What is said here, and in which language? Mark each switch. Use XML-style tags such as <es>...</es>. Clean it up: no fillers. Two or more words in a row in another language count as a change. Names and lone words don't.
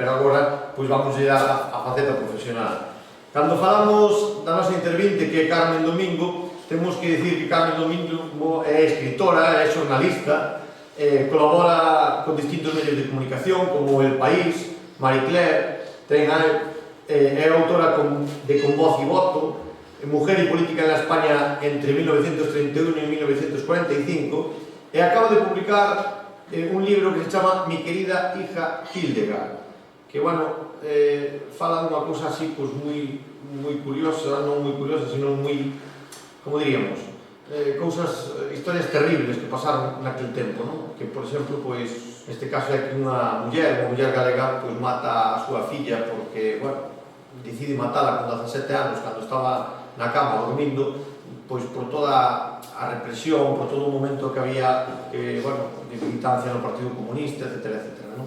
<gl>Pero agora vamos ir a faceta profesional. Cando falamos da nosa intervinte, que é Carmen Domingo, temos que dicir que Carmen Domingo é escritora, é xornalista, colabora con distintos medios de comunicación como El País, Marie Claire, é autora de Con Voz y Voto, Mujer y Política en la España entre 1931 y 1945, e acaba de publicar un libro que se chama Mi querida hija Hildegard, que, bueno, fala dunha cousa así, pois, moi curiosa, non moi curiosa, sino moi, como diríamos, historias terribles que pasaron naquele tempo, non? Que, por exemplo, pois, neste caso é que unha muller galega, pois, mata a súa filla porque, bueno, decide matala con 17 anos, cando estaba na cama dormindo, pois por toda a represión, por todo o momento que había, bueno, de militancia no Partido Comunista, etc., etc., non?</gl>